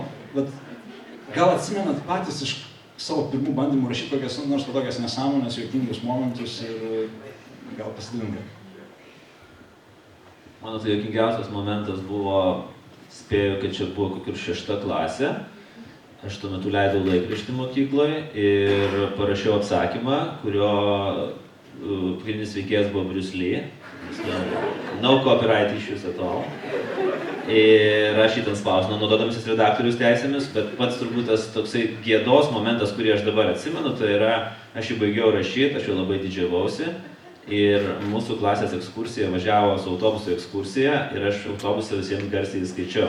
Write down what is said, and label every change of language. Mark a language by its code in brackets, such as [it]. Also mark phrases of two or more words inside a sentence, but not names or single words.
[lt] Bet gal atsimenat patys iš savo pirmų bandymų rašyti kokias nors tokias nesąmonės, juokingus momentus ir gal pasidalinti. Mano tai juokingiausias momentas buvo, spėju, kad čia buvo kokia 6 klasė. Aš tuo metu leidau laikraštį mokykloje ir parašiau apsakymą, kurio pagrindinis veikėjas buvo Bruce Lee. [en] No copyright issues at all. [lt] Ir aš jį ten spausdinau, naudodamasis redaktoriaus teisėmis, bet pats turbūt tas toksai gėdos momentas, kurį aš dabar atsimenu, tai yra, aš jį baigiau rašyti, aš jau labai didžiavausi ir mūsų klasės ekskursija važiavo su autobuso ekskursija ir aš autobusą visiems garsiai skaičiau.